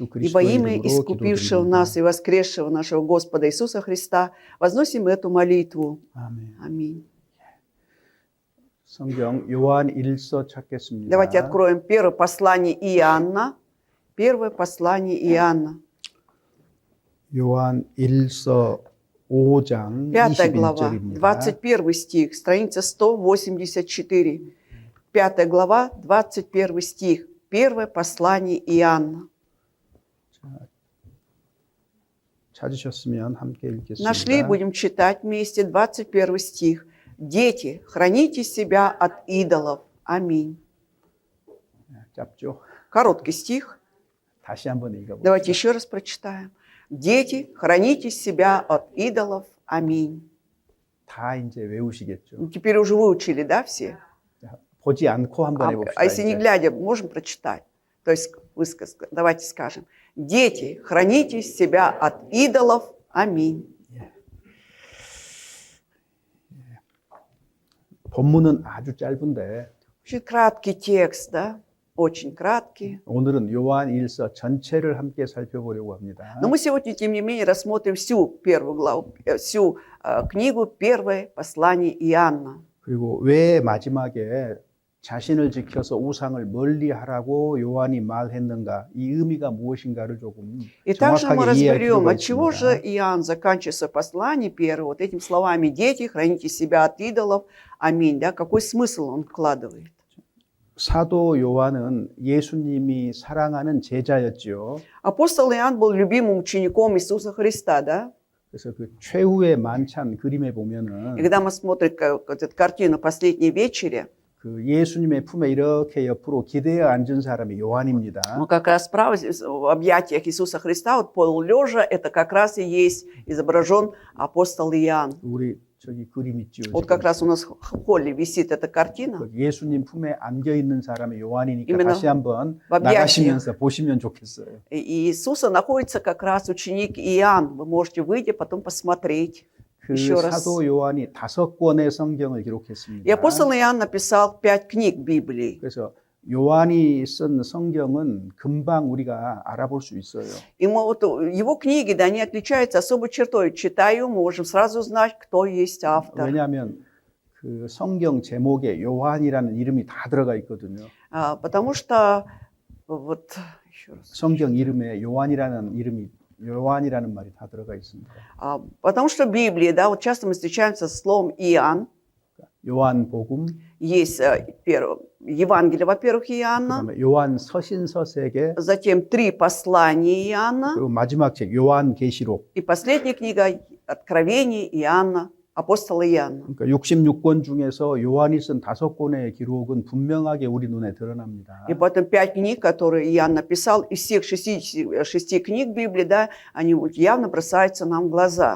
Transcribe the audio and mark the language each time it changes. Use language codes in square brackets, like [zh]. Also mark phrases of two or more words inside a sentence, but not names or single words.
[ru] И во [ko] 그리스도의 [ru] имя [ko] 이름으로 [ru] искупившего нас [ko] 기도드립니다. [ru] и воскресшего нашего Господа Иисуса Христа возносим эту молитву. [ko] 아멘. [ru] Аминь. [ko] 성경 요한 1서 찾겠습니다. [ru] Давайте откроем первое послание Иоанна. Первое послание Иоанна. [ko] 요한 1서 5장 [ru] 5 глава, [ko] 21절입니다. [ru] 21 стих, страница 184. 5 глава, 21 стих. Первое послание Иоанна. [ko] 찾으셨으면 함께 읽겠습니다. [ru] Нашли, будем читать вместе 21 стих. «Дети, храните себя от идолов». Аминь. [ko] 짧죠? [ru] Короткий стих. [ko] 다시 한번 읽어봅시다. [ru] Давайте еще раз прочитаем. «Дети, храните себя от идолов». Аминь. [ko] 다 이제 외우시겠죠. [ru] Ну, теперь уже выучили, да, все? [ko] 자, 보지 않고 한번 해봅시다. [ru] А если не [ko] 이제. [ru] глядя, можем прочитать? То есть давайте скажем. «Дети, храните себя от идолов». Аминь. [ko] 본문은 아주 짧은데 [ru] Очень краткий текст, да? Очень краткий. [ko] 오늘은 요한 1서 전체를 함께 살펴보려고 합니다. [ru] Но мы сегодня, тем не менее, рассмотрим всю первую главу, всю книгу, первое послание Иоанна. [ko] 그리고 왜 마지막에 자신을 지켜서 우상을 멀리하라고 요한이 말했는가, 이 의미가 무엇인가를 조금 [ru] И также мы [ko] 정확하게 이해할 [ru] разберем, [ko] 필요가 [ru] отчего же [ko] 있습니다. [ru] Иоанн заканчивает свое послание первое вот этими словами: «Дети, храните себя от идолов». Аминь. Да? Какой смысл он вкладывает? [ko] 사도 요한은 예수님이 사랑하는 제자였지요. [ru] Апостол Иоанн был любимым учеником Иисуса Христа, да? [ko] 그래서 그 최후의 만찬 그림에 보면은 [ru] И когда мы смотрим эту картину «Последней вечери», [ko] 그 예수님의 품에 이렇게 옆으로 기대어 앉은 사람이 요한입니다. [ru] ну, как раз справа в объятиях Иисуса Христа, вот полулежа, это как раз и есть изображен апостол Иоанн. [ko] 우리 저기 그림 있죠. [ru] Вот как раз у нас в холле висит эта картина. [ko] 그 예수님 품에 안겨 있는 사람이 요한이니까 [ru] именно [ko] 다시 한번 [ru] в объятиях. [ko] 나가시면서 보시면 좋겠어요. [ru] И Иисуса находится как раз ученик Иоанн. Вы можете выйти, потом посмотреть. [ko] 그 [ru] еще раз. [ko] 사도 요한이 5권의 성경을 기록했습니다. [ru] И апостол Иоанн написал 5 книг Библии. [ko] 그래서 요한이 쓴 성경은 금방 우리가 알아볼 수 있어요. [ru] И мы вот, его книги, да, они отличаются особой чертой. Читая, мы можем сразу узнать, кто есть автор. [ko] 왜냐하면 그 성경 제목에 요한이라는 이름이 다 들어가 있거든요. [ru] Потому что, вот, еще раз. [ko] 성경 이름에 요한이라는 말이 다 들어가 있습니다. [ru] Потому что в Библии, да, вот часто мы встречаемся со словом Иоанн. [ko] 요한복음, [ru] Есть Евангелие, во-первых, Иоанна, [ko] 그다음에 요한 서신서세계, [ru] затем 3 послания Иоанна, [ko] 그리고 마지막 책 요한계시록. [ru] и последняя книга Откровений Иоанна, апостола Иоанна. [ko] 그러니까 66권 중에서 요한이 쓴 5권의 기록은 분명하게 우리 눈에 드러납니다. [ru] И потом 5 книг, которые Иоанн написал, из всех 66 книг Библии, да, они вот явно бросаются нам в глаза.